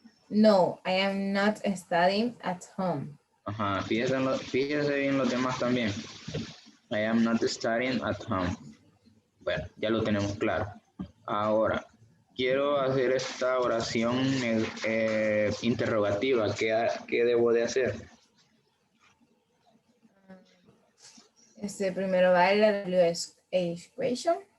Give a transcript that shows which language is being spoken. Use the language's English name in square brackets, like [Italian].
[English] No, I am not studying at home. [Spanish] Ajá, fíjese bien los demás también. [English] I am not studying at home. [Spanish] Bueno, ya lo tenemos claro. Ahora, quiero hacer esta oración interrogativa. ¿Qué debo de hacer? Primero va la WH question.